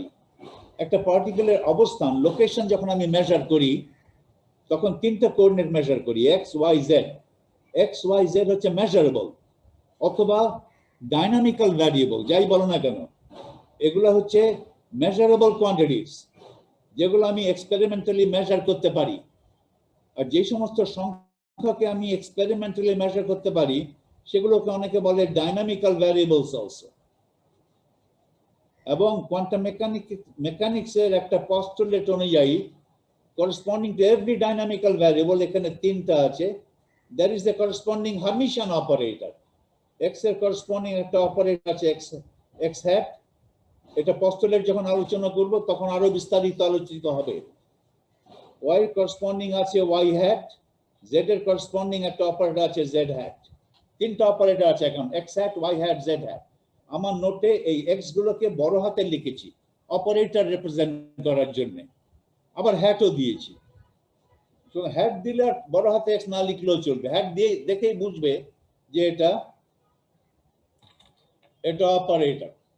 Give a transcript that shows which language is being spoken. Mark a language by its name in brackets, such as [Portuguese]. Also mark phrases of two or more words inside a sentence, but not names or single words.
[Bangla] একটা পার্টিকেলের অবস্থান, লোকেশন যখন আমি মেজার করি, তখন 3টা কোঅর্ডিনেট মেজার করি, এক্স ওয়াই জেড হচ্ছে মেজারেবল অথবা [English] dynamical variable, [Bangla] যাই বলো না কেন, এগুলো হচ্ছে [English] measurable quantities, [Bangla] যেগুলো আমি এক্সপেরিমেন্টালি মেজার করতে পারি। আর যে সমস্ত সংখ্যাকে আমি এক্সপেরিমেন্টালি মেজার করতে পারি, সেগুলোকে অনেকে বলে [English] dynamical variables also. [Bangla] এবং [English] quantum mechanics-er [Bangla] একটা পস্টুলেট অনুযায়ী, [English] corresponding to every dynamical variable, [Bangla] এখানে 3টা আছে, [English] there is a corresponding Hermitian operator. [Bangla] x এর corresponding একটা অপারেটর আছে [English] x hat, [Bangla] এটা পস্টুলেট যখন আলোচনা করব তখন আরো বিস্তারিত আলোচিত হবে। y corresponding আছে [English] y hat, [Bangla] z এর corresponding একটা অপারেটর আছে [English] z hat, [Bangla] 3টা অপারেটর আছে এখন [English] x hat, y hat, z hat। [Bangla] আমার নোটে এই x গুলোকে বড় হাতে লিখেছি অপারেটর রিপ্রেজেন্ট করার জন্য, আবার হ্যাটও দিয়েছি। তো হ্যাট দিলে বড় হাতে এক্স না লিখলেও চলবে, হ্যাট দিয়ে দেখেই বুঝবে যে এটা অপারেটর।